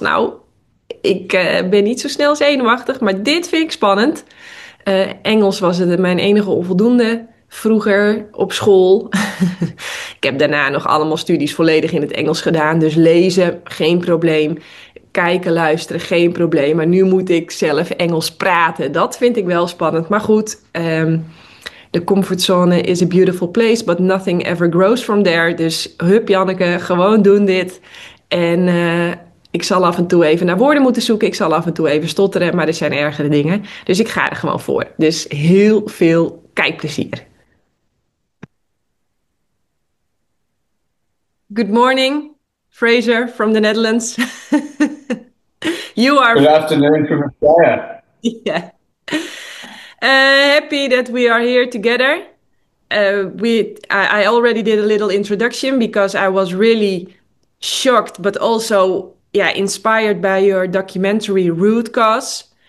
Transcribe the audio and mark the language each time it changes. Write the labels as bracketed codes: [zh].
[nl] Nou, ik ben niet zo snel zenuwachtig, maar dit vind ik spannend. Engels was het mijn enige onvoldoende vroeger op school. Ik heb daarna nog allemaal studies volledig in het Engels gedaan. Dus lezen, geen probleem. Kijken, luisteren, geen probleem. Maar nu moet ik zelf Engels praten. Dat vind ik wel spannend. Maar goed, de comfortzone is [en] a beautiful place, but nothing ever grows from there. [nl] Dus hup Janneke, gewoon doen dit. En ik zal af en toe even naar woorden moeten zoeken. Ik zal af en toe even stotteren, maar er zijn ergere dingen. Dus ik ga er gewoon voor. Dus heel veel kijkplezier. [en] Good morning, Frazer from the Netherlands. You are... Good afternoon from Australia. Yeah. Happy that we are here together. I already did a little introduction because I was really shocked, but also inspired by your documentary Root Cause.